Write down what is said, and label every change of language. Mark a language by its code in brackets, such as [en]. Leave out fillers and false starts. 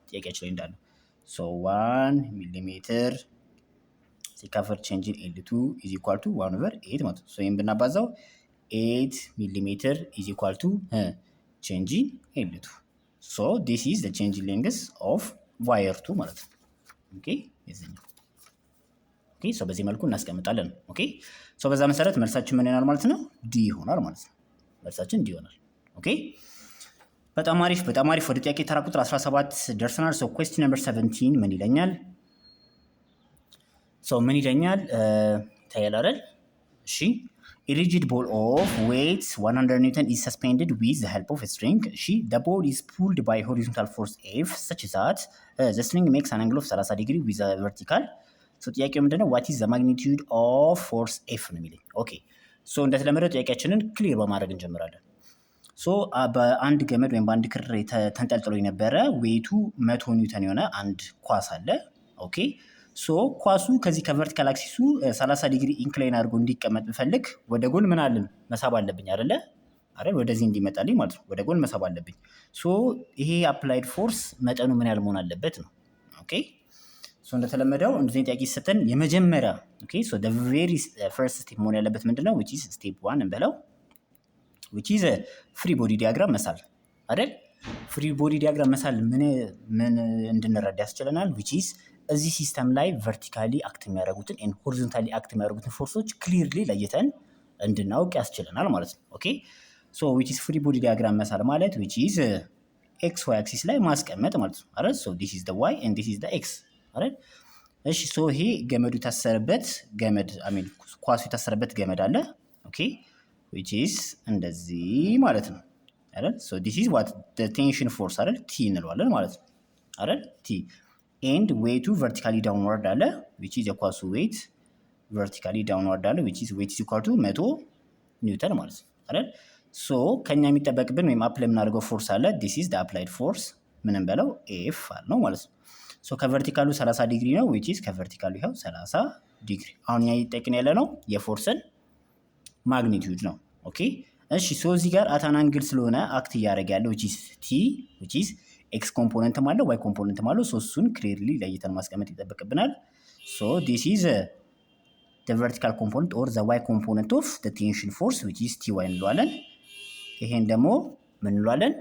[am] ጥያቄያችን ላይ እንዳለው ሶ 1 ሚሊ ሜትር ሲካፈል ቼንጅን ኤል2 [en] ኢዝ ኢኳል ቱ [am] 1/8 ማለት ነው። ሶ ይሄን ብናባዛው 8 ሚሊ ሜትር ኢዝ ኢኳል ቱ ቼንጅን ኤል2 [en] ሶ ዲስ ኢዝ ዘ ቼንጅ ሌንግዝ ኦፍ ዋየር [am] 2 ማለት ነው። ኦኬ የዚህኛው ኦኬ ሶ በዚህ መልኩ እናስቀምጣለን። ኦኬ ሶ በዛ መሰረት መልሳችን ምን ይሆናል ማለት ነው? ዲ ይሆናል ማለት ነው። መልሳችን ዲ ይሆናል። ኦኬ በጣም አሪፍ በጣም አሪፍ። ወደ ጥያቄ ተራ ቁጥር 17 ደርሰናል። ሶ ኩዌስችን ነምበር 17 ምን ይለኛል? ሶ ምን ይለኛል? ታያል አይደል? [en] እሺ a rigid ball of weight 100 Newton is suspended with the help of a string. The ball is pulled by horizontal force F such that the string makes an angle of 30 degree with a vertical. [am] ሶ ጥያቄው ምንድነው? [en] what is the magnitude of force F [am] ነው የሚለኝ። ኦኬ ሶ እንደተለመደው ጥያቄያችንን ክሊር በማድረግ እንጀምራለን። ሶ በአንድ ገመድ ወይም በአንድ ክር ተንጠልጥሎ የነበረ ዌይቱ 100 ኒውተን የሆነ አንድ ኳስ አለ። ኦኬ ሶ ኳሱ ከዚህ ከቨርቲካል አክሲሱ 30 ዲግሪ ኢንክላይን አድርጎ እንዲቀመጥ ብፈልግ ወደ ጎን ምን አለን መሳብ አለብኝ አይደለ? አይደል? ወደዚህ እንዲመጣልኝ ማለት ነው። ወደ ጎን መሳብ አለብኝ። ሶ ይሄ አፕላይድ ፎርስ መጠኑ ምን ያህል መሆን አለበት ነው። ኦኬ ሶ እንደተለመደው እንደዚህ ጥያቄ ሲሰጠን የመጀመሪያ ኦኬ ሶ [en] the very first step [am] መሆን ያለበት ምንድነው? [en] which is step 1 [am] እንበለው [en] which is free body diagram [am] መሳል አይደል? ፍሪ ቦዲ ዲያግራም መሳል ምን እንድንረዳ ያስችለናል? which is እዚህ ሲስተም ላይ ቨርቲካሊ አክት የሚያደርጉትን ኤንድ ሆሪዞንታሊ አክት የሚያደርጉትን ፎርሶች ክሊርሊ ለይተን እንድናውቅ ያስችለናል ማለት ነው። ኦኬ ሶ which is ፍሪ ቦዲ ዲያግራም መሳል ማለት which is ኤክስ ዋይ አክሲስ ላይ ማስቀመጥ ማለት ነው አይደል? [en] ሶ this is the y and this is the x [am] አይደል? እሺ ሶ ይሄ ገመዱ የታሰረበት ገመድ ኳሱ የታሰረበት ገመድ አለ። ኦኬ which is እንደዚህ ማለት ነው አይደል? [en] ሶ this is what the tension force አይደል? [am] ቲ እንለዋለን ማለት ነው አይደል? [en] ቲ and weight vertically downward አለ which is [am] የኳሱ [en] weight vertically downward አለ which is weight is equal to 100 ኒውተን ማለት ነው አይደል? [am] ሶ ከኛ የሚጠበቅብን ወይም አፕላይ የምናደርገው ፎርስ አለ [en] this is the applied force [am] ምንም በለው ኤፍ ነው ማለት ነው። ሶ ከቨርቲካሉ 30 ዲግሪ ነው which is ከቨርቲካሉ ይኸው 30 ዲግሪ። አሁን ያ ይጠቅን ያለ ነው የፎርስን ማግኒቲዩድ ነው። ኦኬ እሺ ሶ እዚህ ጋር አት አን አንግል ስለሆነ አክት እያደረገ ያለው which is t which is ኤክስ ኮምፖነንትም አለው ዋይ ኮምፖነንትም አለው። ሶ እሱን ክሊርሊ ለይተን ማስቀመጥ ይጠበቅብናል። ሶ ዲስ ኢዝ [en] the vertical component or the y component of the tension force [am] which is ty እንለዋለን። ይሄን ደግሞ ምን እንለዋለን?